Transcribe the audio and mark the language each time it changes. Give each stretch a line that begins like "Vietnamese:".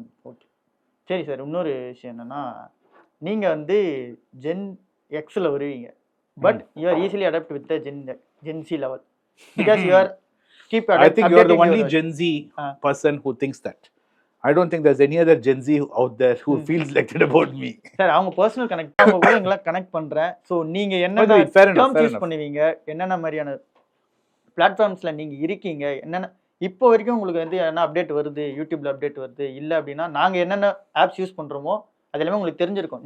Tamil: Okay சரி sir, இன்னொரு விஷயம் என்னன்னா நீங்கள் வந்து ஜென் எக்ஸில் வருவீங்க,
English: But you are easily adapt with the Gen Z level because you are keep I think you are the only Gen Z person who thinks that. I don't think there's any other Gen Z out there who feels like that about me.
Tamil: Sir அவங்க personal connect அவங்க கூட எங்களை connect பண்றேன். So நீங்க என்ன terms use பண்ணுவீங்க, என்னென்ன மாதிரியான பிளாட்ஃபார்ம்ஸ்ல நீங்க இருக்கீங்க, என்னென்ன இப்போ வரைக்கும் உங்களுக்கு வந்து என்ன அப்டேட் வருது, யூடியூப்ல அப்டேட் வருது இல்லை அப்படின்னா நாங்கள் என்னென்ன ஆப்ஸ் யூஸ் பண்ணுறோமோ அது எல்லாமே உங்களுக்கு தெரிஞ்சிருக்கும்.